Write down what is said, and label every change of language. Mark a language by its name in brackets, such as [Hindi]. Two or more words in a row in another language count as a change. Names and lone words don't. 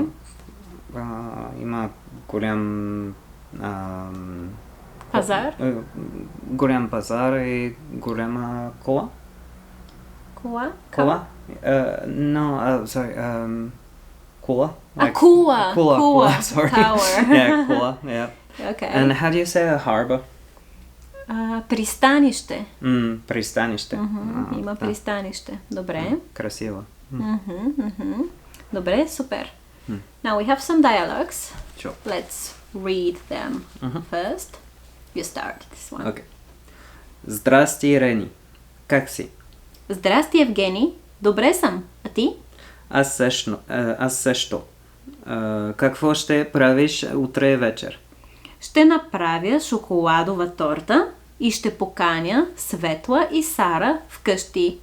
[Bulgarian] Има голям пазар? Голям пазар и голяма кола. Кола? Кула. Кула. [English] Sorry. Tower. Yeah, Kula. Yeah. Okay. And how do you say a harbor? [Bulgarian] Пристанище. Пристанище. Има пристанище. Добре. Красиво. Добре, супер. [English] Now we have some dialogues. Sure. Let's read them first. You start this one. [Bulgarian] Okay. Здрасти, Рени. Как си? Здрасти, Евгений. Добре съм. А ти? Аз също. Какво ще правиш утре вечер? Ще направя шоколадова торта и ще поканя Светла и Сара вкъщи.